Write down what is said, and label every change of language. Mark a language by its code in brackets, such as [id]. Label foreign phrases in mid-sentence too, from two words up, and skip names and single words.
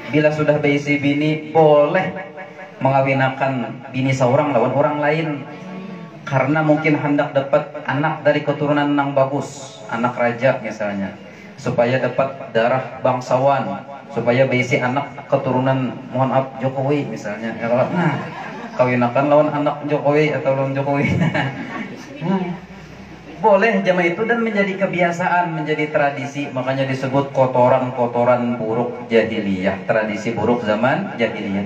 [bjn] Bila sudah beisi bini, boleh mengawinakan bini seorang lawan orang lain. [id] Karena mungkin hendak dapat anak dari keturunan yang bagus, anak raja misalnya, supaya dapat darah bangsawan, supaya beisi anak keturunan mohon maaf Jokowi misalnya. [bjn] Ya kalau nah, kawinakan lawan anak Jokowi atau lawan Jokowi. [id] Boleh zaman itu dan menjadi kebiasaan, menjadi tradisi, makanya disebut kotoran-kotoran buruk jahiliyah, tradisi buruk zaman jahiliyah.